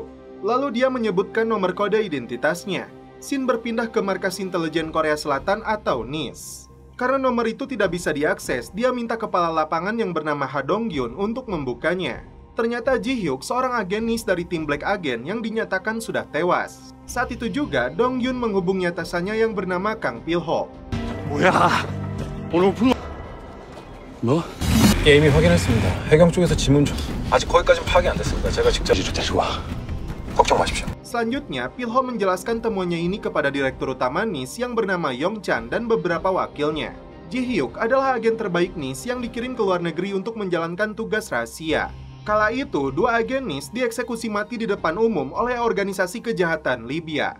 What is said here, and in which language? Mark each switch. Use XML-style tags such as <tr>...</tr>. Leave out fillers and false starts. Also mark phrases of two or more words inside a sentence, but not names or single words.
<id>Lalu dia menyebutkan nomor kode identitasnya. Shin berpindah ke markas intelijen Korea Selatan atau NIS. Karena nomor itu tidak bisa diakses, dia minta kepala lapangan yang bernama Ha Dong-gyun untuk membukanya. Ternyata Ji-hyuk seorang agen NIS dari tim</id> <en>Black Agent</en> <id>yang dinyatakan sudah tewas. Saat itu juga, Dong-gyun menghubungi atasannya yang bernama Kang Pil-ho.</id> <ko>뭐? 예, 이미 확인했습니다. 해경 쪽에서 지문 좀 아직 거기까지는 파악이 안 됐습니다. 제가 직접 데리고 와. 걱정 마십시오.</ko> <id>Selanjutnya, Pil-ho menjelaskan temuannya ini kepada direktur utama NIS yang bernama Yong Chan dan beberapa wakilnya. Ji-hyuk adalah agen terbaik NIS yang dikirim ke luar negeri untuk menjalankan tugas rahasia. Kala itu, dua agen NIS dieksekusi mati di depan umum oleh organisasi kejahatan Libya.</id>